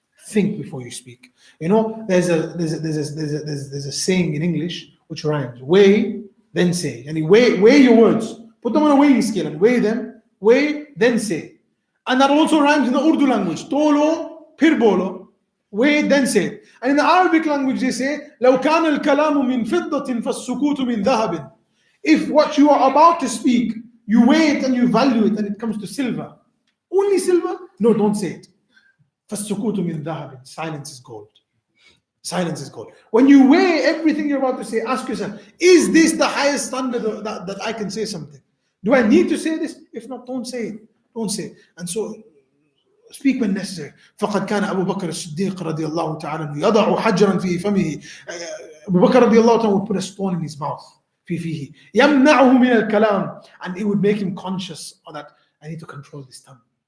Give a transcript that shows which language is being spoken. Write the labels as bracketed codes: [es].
[en] Think before you speak. There's a saying in English which rhymes. Weigh, then say. And weigh your words. Put them on a weighing scale and weigh them. Weigh, then say. And that also rhymes in the Urdu language. [ur] Tolo, pir bolo. [en] Weigh, then say. And in the Arabic language they say, [ar] لو كان الكلام من فضة فالسكوت من ذهب. [en] If what you are about to speak, you weigh it and you value it and it comes to silver. Only silver? No, don't say it. [ar] فالسكوت من ذهب. [en] Silence is gold. Silence is gold. When you weigh everything you're about to say, ask yourself, is this the highest standard that I can say something? Do I need to say this? If not, don't say it. Don't say it. And so, speak when necessary. [ar] فقد كان أبو بكر الصديق رضي الله تعالى يضع حجرا في فمه. [en] Abu Bakr رضي الله تعالى would put a stone in his mouth. [ar] في فيه. يمنعه من الكلام. [en] And it would make him conscious of that. I need to control this tongue.